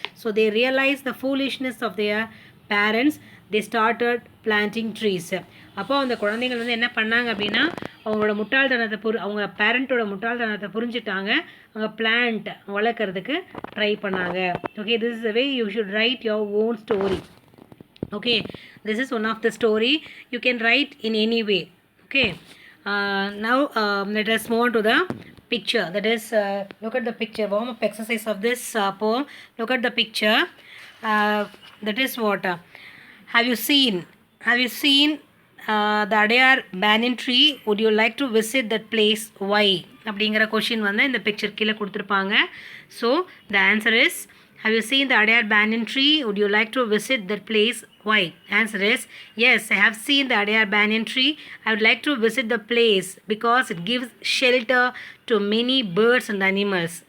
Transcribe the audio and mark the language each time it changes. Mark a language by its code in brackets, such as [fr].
[en] So they realise the foolishness of their parents. They started planting trees. [ta] அப்போ அந்த குழந்தைங்கள் வந்து என்ன பண்ணாங்க அப்படின்னா அவங்களோட முட்டாள்தனத்தை அவங்க பேரண்ட்டோட முட்டாள்தனத்தை புரிஞ்சுட்டாங்க. அவங்க பிளான்ட் வளர்க்குறதுக்கு ட்ரை பண்ணாங்க. [en] Okay, this is the way you should write your own story. Okay, this is one of the story. You can write in any way. Okay, now let us move on to the picture. That is, look at the picture. Warm up exercise of this poem. Look at the picture. That is what, have you seen the Adayar banyan tree? Would you like to visit that place? Why? [ta] அப்படிங்கிற question வந்து இந்த picture கீழே கொடுத்துருப்பாங்க. [en] So the answer is, have you seen the Adayar banyan tree? Would you like to visit that place? Why? Answer is, yes, I have seen the Adayar banyan tree. I would like to visit the place because it gives shelter to many birds and animals.